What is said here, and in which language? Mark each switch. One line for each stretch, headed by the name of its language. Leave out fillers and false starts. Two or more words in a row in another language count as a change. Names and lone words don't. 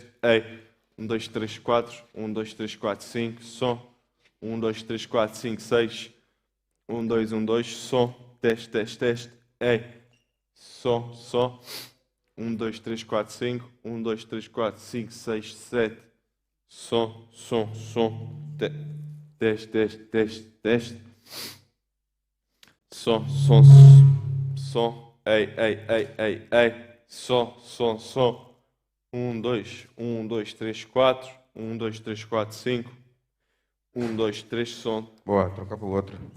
Portuguese: Ei. Dois, três, quatro. Dois, três, quatro, cinco. Som. Dois, três, quatro, cinco, seis. Dois, som. Teste, teste, teste. Ei. Som, som. Dois, três, quatro, cinco. Dois, três, quatro, cinco, seis, sete. Som, som, som. Teste, teste, teste, teste. Som, som, som. Ei, ei, ei, ei, ei. Som, som, som. Dois, três, quatro. Dois, três, quatro, cinco. Dois, três, som. Boa, troca para outra.